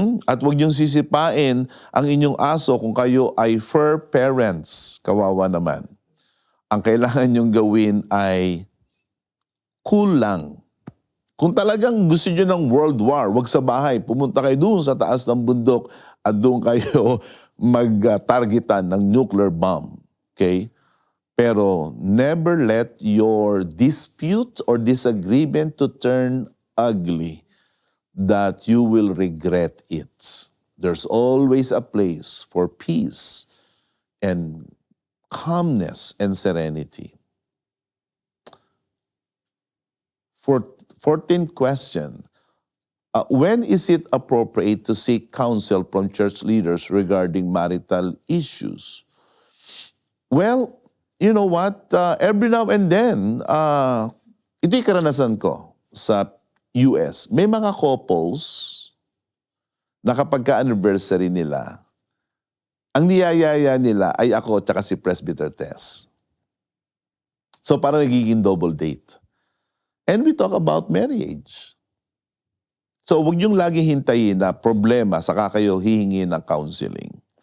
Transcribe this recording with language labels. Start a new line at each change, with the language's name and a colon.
Filipino: At huwag niyong sisipain ang inyong aso kung kayo ay fur parents. Kawawa naman. Ang kailangan niyong gawin ay cool lang. Kung talagang gusto niyo ng world war, wag sa bahay. Pumunta kayo doon sa taas ng bundok at doon kayo mag-targetan ng nuclear bomb.
English: Okay? Pero never let your dispute or disagreement to turn ugly that you will regret it. There's always a place for peace and calmness and serenity. 14th question. When is it appropriate to seek counsel from church leaders regarding marital issues? Well, you know what? Every now and then,
Filipino: ito yung karanasan ko sa US. May mga couples na kapag ka-anniversary nila, ang niyayaya nila ay ako at si Presbyter Tess. So parang nagiging double date.
English: And we talk about marriage.
Filipino: So huwag niyong lagi hintayin na problema saka kayo hihingi ng counseling.